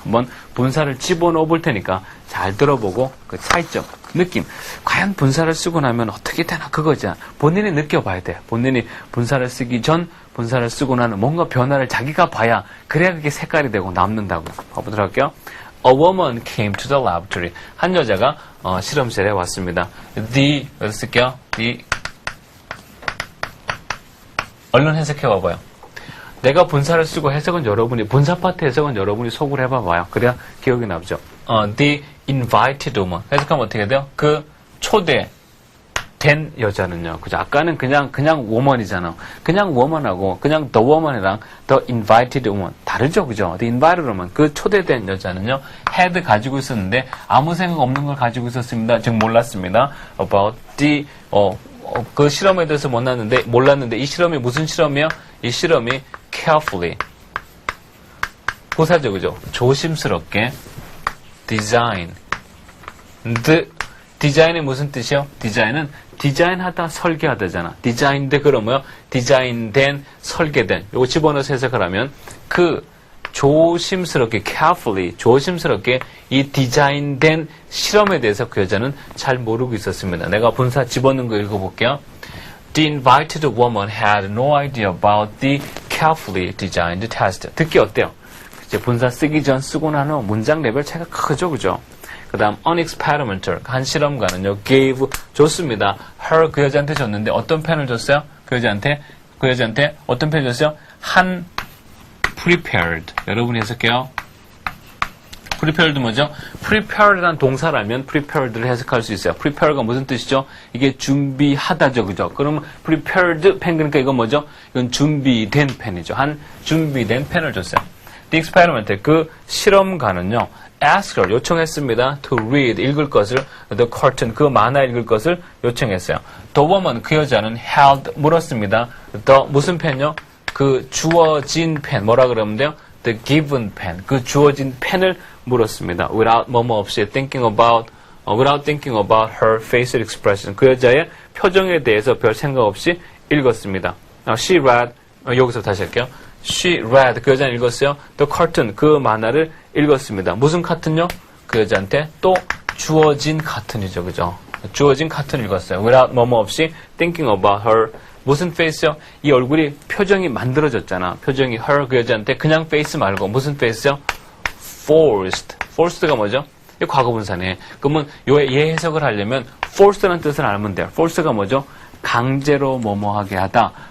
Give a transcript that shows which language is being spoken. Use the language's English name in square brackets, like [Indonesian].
[Korean] 한번 분사를 집어넣어 볼 테니까 잘 들어보고 그 차이점, 느낌. 과연 분사를 쓰고 나면 어떻게 되나 그거지. 본인이 느껴봐야 돼. 본인이 분사를 쓰기 전, 분사를 쓰고 나는 뭔가 변화를 자기가 봐야 그래야 그게 색깔이 되고 남는다고. 봐보도록 할게요. [English] A woman came to the laboratory. [Korean] 한 여자가 실험실에 왔습니다. 여기서 쓸게요. 얼른 해석해 봐봐요. 내가 분사를 쓰고 해석은 여러분이, 분사 파트 해석은 여러분이 속으로 해봐봐요. 그래야 기억이 나죠. [English] The invited woman. [Korean] 해석하면 어떻게 돼요? 그 초대된 여자는요. 그죠? 아까는 그냥 woman이잖아. 그냥 woman하고 그냥 the woman이랑 [English] the invited woman [Korean] 다르죠. 그죠? [English] The invited woman. [Korean] 그 초대된 여자는요. had 가지고 있었는데 아무 생각 없는 걸 가지고 있었습니다. 즉 몰랐습니다. [English] About the [Korean] 그 실험에 대해서 몰랐는데 이 실험이 무슨 실험이에요? 이 실험이 carefully 부사죠. 그죠? 조심스럽게 design. 디자인이 무슨 뜻이요? 디자인은 디자인하다, 설계하다잖아. 디자인데 그러면 디자인된, 설계된. 요거 집어넣어서 해석을 하면 그 조심스럽게, carefully, 조심스럽게 이 디자인된 실험에 대해서 그 여자는 잘 모르고 있었습니다. 내가 분사 집어넣은 거 읽어볼게요. [English] The invited woman had no idea about the carefully designed test. [Korean] 듣기 어때요? 이제 분사 쓰기 전 쓰고 난 후 문장 레벨 차이가 크죠, 그죠? 그 다음 [English] an experimenter, [Korean] 한 실험가는요, gave, 줬습니다. her, 그 여자한테 줬는데 어떤 펜을 줬어요? 그 여자한테 어떤 펜을 줬어요? 한 prepared. 여러분이 해석해요. prepared 뭐죠? prepared란 동사라면 prepared를 해석할 수 있어요. prepared가 무슨 뜻이죠? 이게 준비하다죠, 그죠? 그러면 prepared 펜, 그러니까 이건 뭐죠? 이건 준비된 펜이죠. 한 준비된 펜을 줬어요. [English] The experimenter, [Korean] 그 실험가는요, [English] asked her, [Korean] 요청했습니다. [English] to read, [Korean] 읽을 것을, [English] the curtain, [Korean] 그 만화 읽을 것을 요청했어요. [English] The woman, [Korean] 그 여자는 held, 물었습니다. the, 무슨 펜요? 그 주어진 펜, 뭐라 그러면 돼요? [English] the given pen, [Korean] 그 주어진 펜을 물었습니다. without, 뭐뭐 없이, [English] without thinking about her facial expression, [Korean] 그 여자의 표정에 대해서 별 생각 없이 읽었습니다. [English] She read, [Korean] 여기서 다시 할게요. She read, 그 여자는 읽었어요. [English] The cartoon, [Korean] 그 만화를 읽었습니다. 무슨 카툰요? 그 여자한테 또 주어진 카툰이죠. 그죠? 주어진 카툰을 읽었어요. without, 뭐뭐 없이 [English] thinking about her. [Korean] 무슨 face요? 이 얼굴이 표정이 만들어졌잖아. 표정이 her, 그 여자한테 그냥 face 말고 무슨 face요? forced. forced가 뭐죠? 이 과거분사네. 그러면 얘 해석을 하려면 forced라는 뜻을 알면 돼요. forced가 뭐죠? 강제로 뭐뭐하게 하다.